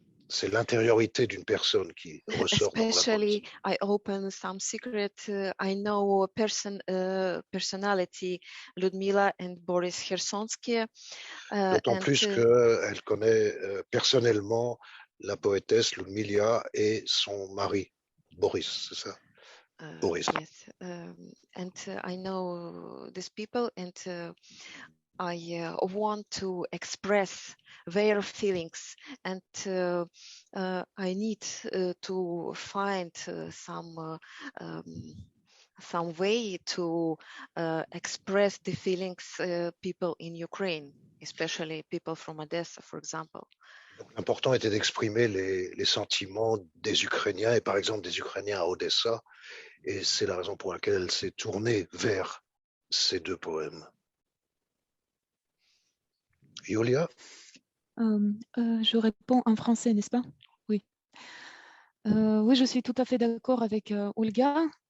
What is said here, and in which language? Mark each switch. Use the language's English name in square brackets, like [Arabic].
[French] C'est l'intériorité d'une personne qui ressort dans la [English] Especially, [French] poésie. [English] I open some secret. I know a personality, Ludmila and Boris Khersonsky. [French] D'autant plus qu'elle connaît personnellement la poétesse Ludmila et son mari, Boris, c'est ça? Boris. [English] Yes, and I know these people, and I want to express their feelings, and I need to find some way to express the feelings people in Ukraine, especially people from Odessa, for example. [French] Donc, l'important était d'exprimer les sentiments des Ukrainiens, et par exemple des Ukrainiens à Odessa, et c'est la raison pour laquelle elle s'est tournée vers ces deux poèmes. Yulia? Je réponds en français, n'est-ce pas? Oui. Oui, je suis tout à fait d'accord avec Olga.